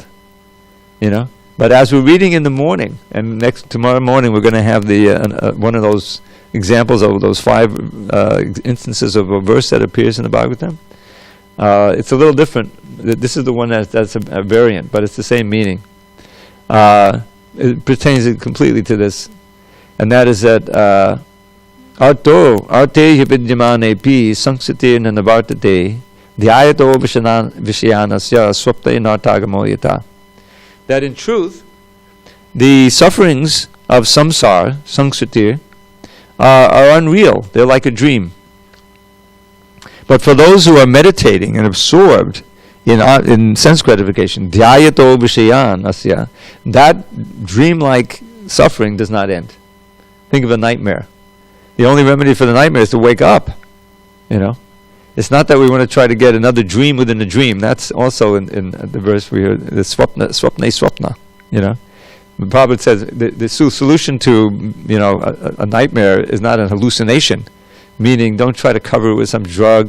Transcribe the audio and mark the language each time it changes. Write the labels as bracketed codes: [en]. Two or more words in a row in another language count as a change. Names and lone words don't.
[en] But as we're reading in the morning, and tomorrow morning we're going to have the one of those examples of those 5 instances of a verse that appears in the Bhagavatam. It's a little different. This is the one that's a variant, but it's the same meaning. It pertains completely to this, and that is that [sa] अर्थे अर्थे ह्यविद्यमाने पि संसृतिर्न निवर्तते ध्यायतो विषयानस्य स्वप्ने नर्थागमो यथा. [en] That in truth, the sufferings of samsara, sangsati, are unreal. They're like a dream. But for those who are meditating and absorbed in sense gratification, [sa] ध्यायतो विषयान् अस्य, [en] that dreamlike suffering does not end. Think of a nightmare. The only remedy for the nightmare is to wake up. It's not that we want to try to get another dream within a dream. That's also in the verse we heard, the swapna. The Prabhupada says the solution to a nightmare is not a hallucination, meaning don't try to cover it with some drug.